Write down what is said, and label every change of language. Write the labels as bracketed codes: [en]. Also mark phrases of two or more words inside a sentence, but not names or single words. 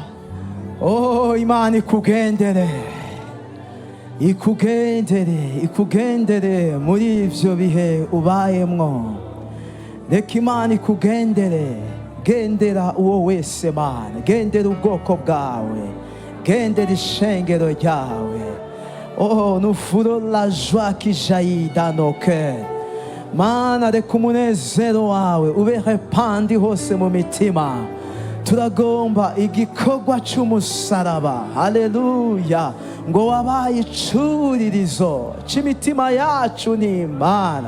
[rn] Oh, Imana ikugendere, ikugendere, ikugendere muri ivyo bihe ubayemwo. Reka Imana ikugendere, gendera uwo wese Mana, gendera ubwoko bwawe, gendera ishengero ryawe. [fr] Oh, nous ferons la joie qui jaillit dans nos cœurs. [rn] Mana, reka umunezero wawe ube repandi hose mu mitima. Turagomba igikorwa c'umusaraba, haleluya, ngo wabaye icuririzo c'imitima yacu n'Imana.